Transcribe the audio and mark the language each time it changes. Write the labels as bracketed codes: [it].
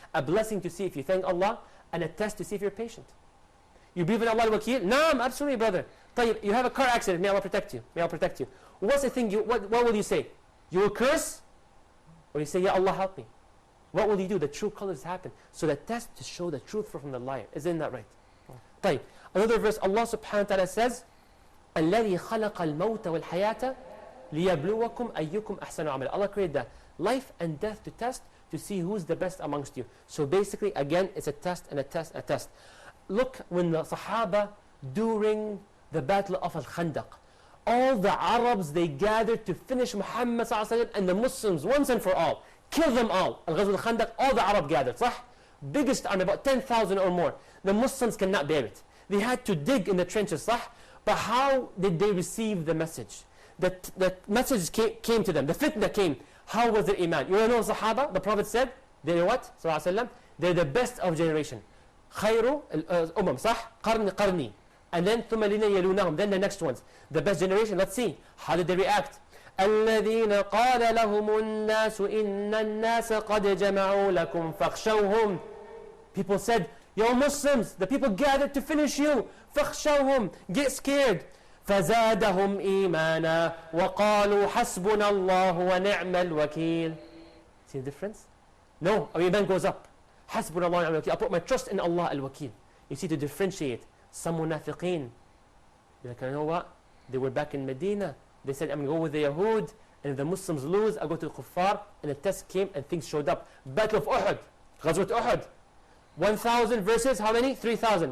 [en] A blessing to see if you thank Allah, and a test to see if you're patient. You believe in Allah al-Wakil? Naam, absolutely, brother. [ar] طيب, [en] you have a car accident, may Allah protect you. May Allah protect you. What's the thing, what will you say? You will curse? Or you say, Ya Allah, help me. What will you do? The true colors happen. So the test to show the truth from the liar. Isn't that right? [ar] طيب. [en] Another verse, Allah subhanahu wa ta'ala says, [ar] الَّذِي خَلَقَ الْمَوْتَ وَالْحَيَاةَ لِيَبْلُوَكُمْ أَيُّكُمْ أَحْسَنُ عَمَلًا. [en] Allah created that. Life and death to test, to see who's the best amongst you. So basically, again, it's a test and a test and a test. Look when the Sahaba, during the battle of Al-Khandaq, all the Arabs, they gathered to finish Muhammad and the Muslims once and for all. Kill them all. Al-Ghazw al-Khandaq, all the Arab gathered. [ar] صح? [en] Biggest army, about 10,000 or more. The Muslims cannot bear it. They had to dig in the trenches. [ar] صح? [en] But how did they receive the message? The message came to them. The fitna came. How was their iman? You know Sahaba? The Prophet said, they're what? They're the best of generation. [ar] خير الأمم صح؟ قرني. [en] And then [ar] ثم الذين يلونهم. [en] Then the next ones. The best generation. Let's see. How did they react? [ar] الذين قال لهم الناس إن الناس قد جمعوا لكم فاخشوهم. [en] People said, yo Muslims, the people gathered to finish you. [ar] فاخشوهم. [en] Get scared. [ar] فزادهم إيمانا وقالوا حسبنا الله ونعم الوكيل. [en] See the difference? No, our iman goes up. [ar] حسبنا الله ونعم الوكيل. [en] I put my trust in Allah al-Wakil. You see, to differentiate. Some munafiqeen, like, you know what? They were back in Medina. They said, I'm going to go with the Yahud, and if the Muslims lose, I'll go to the Kuffar. And the test came and things showed up. Battle of Uhud, Ghazwat Uhud. 1,000 versus how many? 3,000.